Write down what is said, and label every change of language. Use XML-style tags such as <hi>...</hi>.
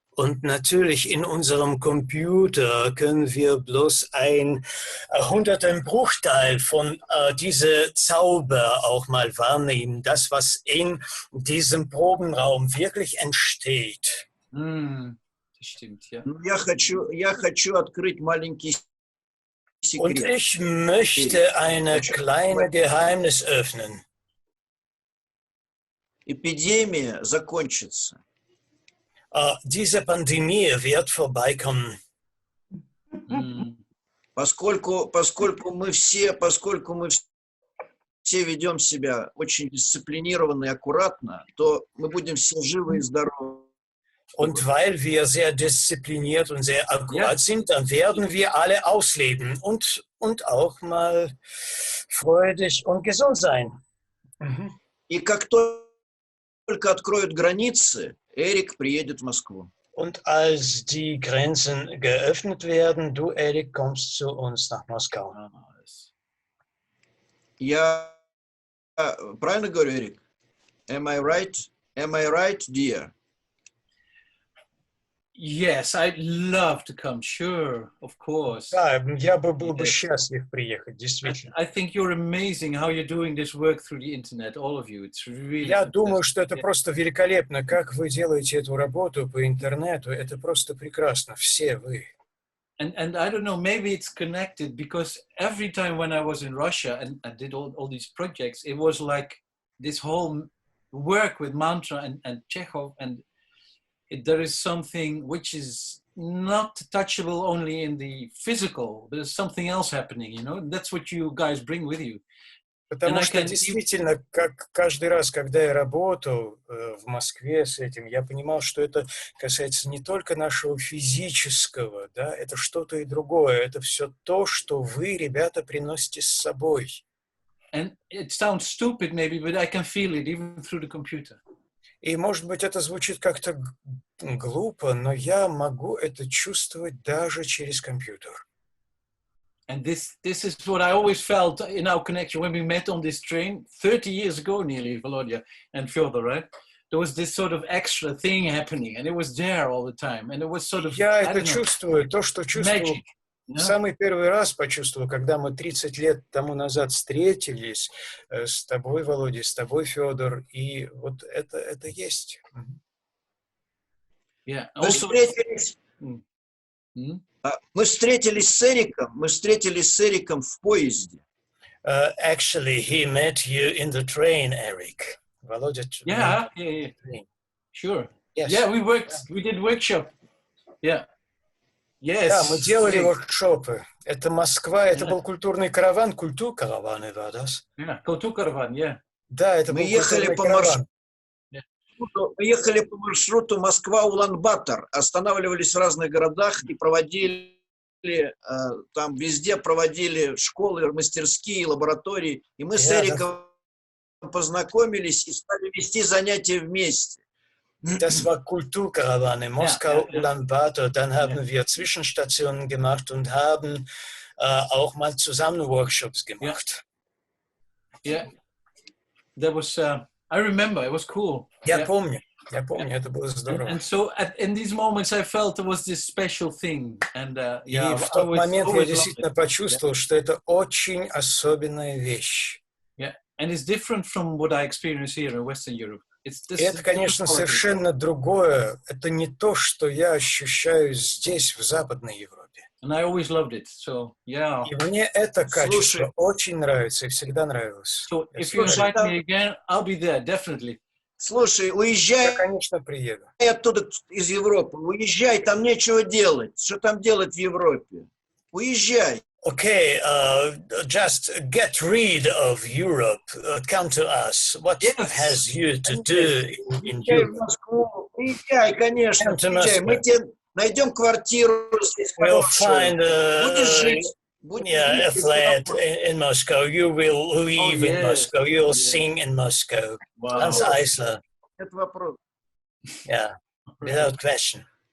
<de>Und natürlich in unserem Computer können wir bloß ein 100. Bruchteil von diesem Zauber auch mal wahrnehmen, das, was in diesem Probenraum wirklich entsteht. Das stimmt, ja.</de> <ru>Я хочу открыть маленький</ru> <de>Und ich möchte ein kleines Geheimnis öffnen.</de> <ru>Эпидемия закончится.</ru> <de>Diese Pandemie wird vorbeikommen.</de> <ru>Поскольку мы все ведем себя очень дисциплинированно и аккуратно, то мы будем все живы и здоровы.</ru> <de>Und weil wir sehr diszipliniert und sehr akkurat sind, dann werden wir alle ausleben und auch mal freudig und gesund sein.</de> <ru>И как только откроют границы, Эрик приедет в Москву.</ru> <de>Und als die Grenzen geöffnet werden, du, Erik, kommst zu uns nach Moskau.</de> <ru>Я правильно говорю, Эрик?</ru> <en>Am I right? Am I right, dear? Yes, I'd love to come. Sure, of course.</en> <ru>Да, я был бы счастлив приехать, действительно.</ru> <en>I think you're amazing how you're doing this work through the internet, all of you. It's really.</en> <ru>Я думаю, что это просто великолепно, как вы делаете эту работу по интернету. Это просто прекрасно, все вы.</ru> <en>And I don't know, maybe it's connected because every time when I was in Russia and I did all these projects, it was like this whole work with mantra and Chekhov and. There is something which is not touchable only in the physical. There's something else happening, you know. That's what you guys bring with you.</en> <ru>Потому что действительно, как каждый раз, когда я работал в Москве с этим, я понимал, что это касается не только нашего физического, да, это что-то и другое. Это все то, что вы, ребята, приносите с собой.</ru> <en>And it sounds stupid maybe, but I can feel it even through the computer.</en> <ru>И, может быть, это звучит как-то глупо, но я могу это чувствовать даже через компьютер.</ru> <en>And this is what I always felt in our connection when we met on this train 30 years ago nearly, Volodya and Fyodor, right? There was this sort of extra thing happening, and it was there all the time. And it was sort of...</en> <ru>Я это чувствую, то, что чувствовал...</ru> <en>Magic.</en> <ru>В самый первый раз почувствовал, когда мы 30 лет тому назад встретились с тобой, Володя, с тобой, Федор, и вот это есть.</ru> <en>Yeah.</en> <ru>Мы встретились с Эриком в поезде.</ru> <en>Actually, he met you in the train, Eric. Володя. Yeah. Sure. Yes. Yeah, we did workshop. Yeah. Yes.</en> <ru>Да, мы делали воркшопы. Это Москва, это был культурный караван, культуркараван,</ru> <en>Yeah, культуркараван, yeah.</en> <ru>Да, это Мы был ехали культурный по караван. Мы ехали по маршруту Москва-Улан-Батор, останавливались в разных городах и проводили, там везде проводили школы, мастерские, лаборатории. И мы с Эриком познакомились и стали вести занятия вместе.</ru> <de>Das war Kulturkarawane, Moskau, Ulaanbaatar. Dann haben wir Zwischenstationen gemacht und haben auch mal zusammen Workshops gemacht.</de> <en>Yeah. That was, I remember, it was cool.</en> <ru>Я помню, это было здорово.</ru> <en>And so in these moments I felt it was this special thing. And,</en> <ru>И в тот момент я действительно почувствовал, что это очень особенная вещь.</ru> <en>Yeah. And it's different from what I experience here in Western Europe.</en> <ru>Это, конечно, совершенно другое. Это не то, что я ощущаю здесь, в Западной Европе.</ru> <en>And I always loved it. So, yeah.</en> <ru>И мне это качество очень нравится и всегда нравилось.</ru> <en>So if you invite me again, I'll be there, definitely.</en> <ru>Слушай, уезжай, я, конечно, приеду. Оттуда, из Европы. Уезжай, там нечего делать. Что там делать в Европе? Уезжай.</ru> <en>Okay, just get rid of Europe. Come to us. What has you to do in Europe?</en> <ru>В Москву. Уезжай, конечно. Уезжай. Мы тебе найдем квартиру здесь.</ru> <en>We'll find</en> <ru>Будешь жить.</ru> <en>a flat in Moscow. You will live in Moscow. You'll sing in Moscow. Hans Eisler.</en> <ru>Это вопрос.</ru> <en>Yeah, without question.</en>